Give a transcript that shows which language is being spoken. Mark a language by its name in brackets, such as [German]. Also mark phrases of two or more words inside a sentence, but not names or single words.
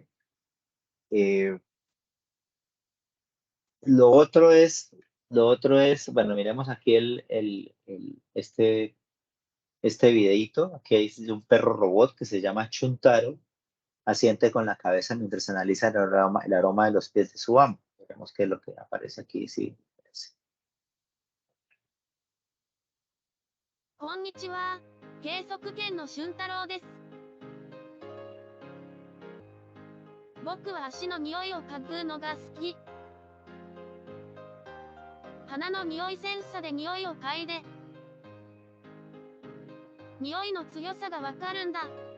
[Spanish] Eh, lo otro es, bueno, miremos aquí este videito, aquí hay un perro robot que se llama Chuntaro, asiente con la cabeza mientras analiza el aroma de los pies de su amo. Veremos qué es lo que aparece aquí, sí. [Japanese] こんにちは、計測犬の俊太郎です。僕は足の匂いを嗅ぐのが好き。鼻の匂いセンサで匂いを嗅いで、匂いの強さがわかるんだ。